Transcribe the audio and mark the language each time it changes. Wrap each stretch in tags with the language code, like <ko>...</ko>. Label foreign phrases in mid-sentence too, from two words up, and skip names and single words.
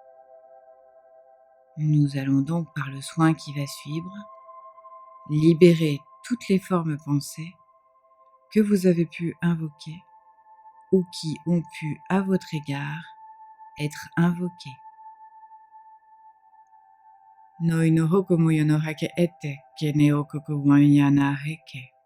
<fr>Nous allons donc, par le soin qui va suivre, libérer toutes les formes pensées que vous avez pu invoquer ou qui ont pu, à votre égard, être invoquées. Noi no hoko moyo no hake ete, ke ne okoko wanyana heke.</fr>